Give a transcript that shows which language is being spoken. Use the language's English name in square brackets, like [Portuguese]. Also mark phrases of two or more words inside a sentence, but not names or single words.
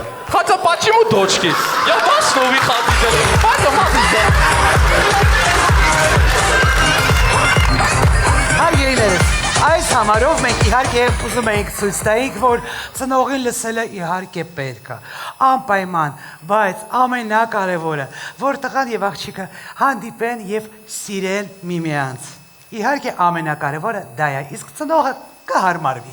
[Russian] Хотя почему дочки? Я ваш новый хотитель. Пойдем, [Armenian] Հարգելիներս, այս համարով մենք իհարկե ուզում ենք ցույց տայինք, որ ծնողին լսելը իհարկե պետք է, անպայման, բայց ամենակարևորը, որ տղան եւ աղջիկը հանդիպեն եւ սիրեն միմյանց։ Իհարկե ամենակարևորը դա է, իսկ ծնողը կհարմարվի։